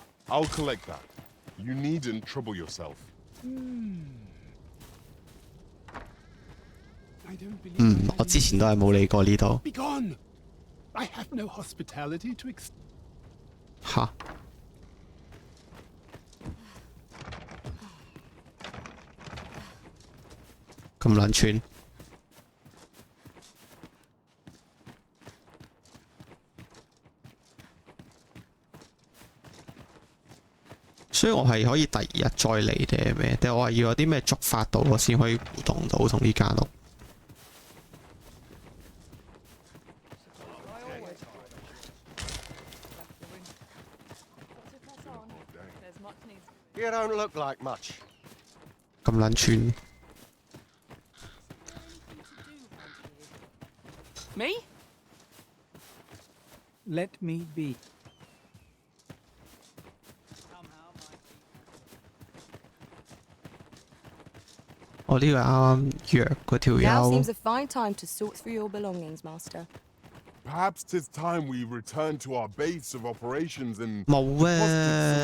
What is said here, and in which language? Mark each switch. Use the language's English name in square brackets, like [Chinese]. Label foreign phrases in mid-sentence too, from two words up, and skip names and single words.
[English] I'll collect that. You needn't trouble yourself. I don't believe [Cantonese] 我之前都係冇理過呢度。 [English] Be gone! I have no hospitality to [Cantonese] 吓，咁撚串。所以我係可以第二日再嚟定係咩？定係我係要有啲咩觸發到我先可以互動到同呢間屋？ [English] You don't look like much. [Cantonese] 咁撚串。 [English] Me? Let me be. [Cantonese] 我呢個啱啱約嗰條 [English] Now [Cantonese] 友 [English] seems a fine time to sort through your belongings, Master. Perhaps 'tis time we return to our base of operations and [Cantonese] 冇啊！